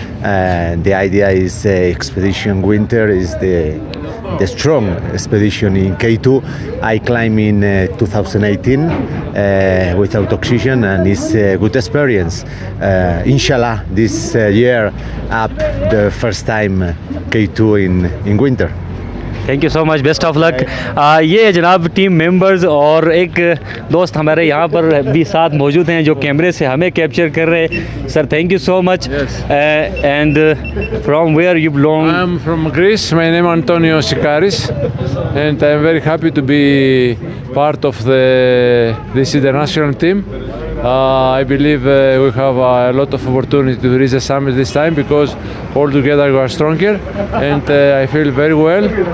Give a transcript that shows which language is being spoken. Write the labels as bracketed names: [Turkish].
[English] And the idea is Expedition Winter is the strong expedition in K2. I climbed in 2018 without oxygen, and it's a good experience. Inshallah, this year up the first time K2 in winter. Thank you so much, best of luck. [Hindi] ये जनाब team members और एक दोस्त हमारे यहाँ पर भी साथ मौजूद हैं जो कैमरे से हमें कैप्चर कर रहे हैं। [English] Sir thank you so much. And from where you belong? I am from Greece. My name is Antonio Sikaris, and I am very happy to be part of this international team. I believe we have a lot of opportunity to reach the summit this time because all together we are stronger, and I feel very well.